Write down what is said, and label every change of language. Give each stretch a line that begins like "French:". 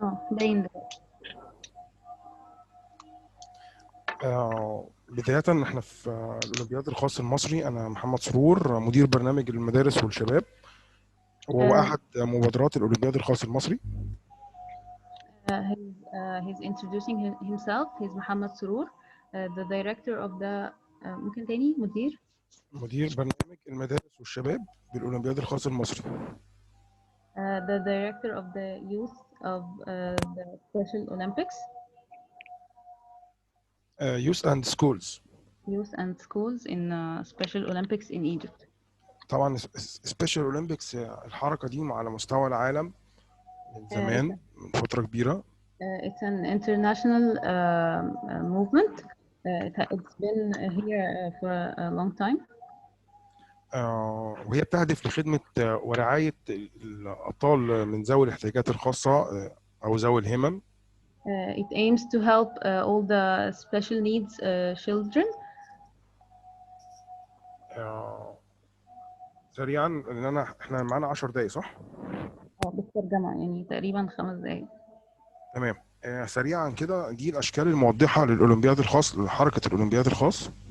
Arabic: باين دلوقتي. بداية احنا في الأولمبياد الخاص المصري. أنا محمد سرور، مدير برنامج المدارس والشباب، وهو أحد مبادرات الأولمبياد الخاص المصري.
English: He's introducing himself. He's Muhammad Surur, the director of the
Arabic: ممكن تاني مدير برنامج المدارس والشباب بالأولمبياد الخاص المصري.
English: The director of the youth of the Special Olympics. Youth and schools. Youth and schools in Special Olympics in Egypt.
Arabic: طبعا سبيشال اولمبيكس الحركه دي على مستوى العالم من زمان، من فتره كبيره.
English: It's an international movement. It's been here for a long time.
Arabic: وهي بتهدف لخدمه ورعايه الاطفال من ذوي الاحتياجات الخاصه او ذوي الهمم.
English: It aims to help all the special needs children.
Arabic: سريعا لان احنا معانا 10 دقايق صح؟ بالترجمه يعني تقريبا 5 دقايق. تمام. سريعا كده دي الاشكال الموضحه للاولمبياد الخاص، لحركه الاولمبياد الخاص.